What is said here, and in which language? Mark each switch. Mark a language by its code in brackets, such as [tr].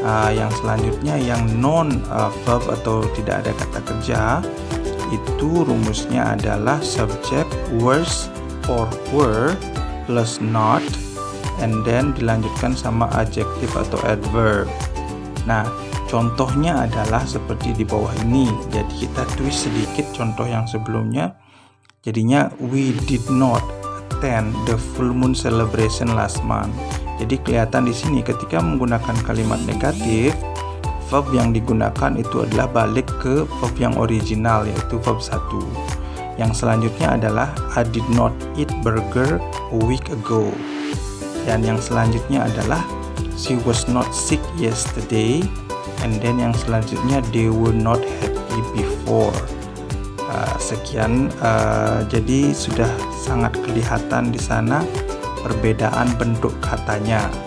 [id] Yang selanjutnya yang non verb atau tidak ada kata kerja itu rumusnya adalah subject [en] was or were plus not and then [id] dilanjutkan sama adjektif atau adverb. Nah, contohnya adalah seperti di bawah ini. Jadi kita twist sedikit contoh yang sebelumnya. Jadinya [en] we did not attend the full moon celebration last month. [id] Jadi kelihatan di sini ketika menggunakan kalimat negatif, verb yang digunakan itu adalah balik ke verb yang original, yaitu verb 1. Yang selanjutnya adalah [en] I did not eat burger a week ago. [id] Dan yang selanjutnya adalah [en] she was not sick yesterday. And then [id] yang selanjutnya [en] they were not happy before. [id] Sekian, jadi sudah sangat kelihatan di sana perbedaan bentuk katanya.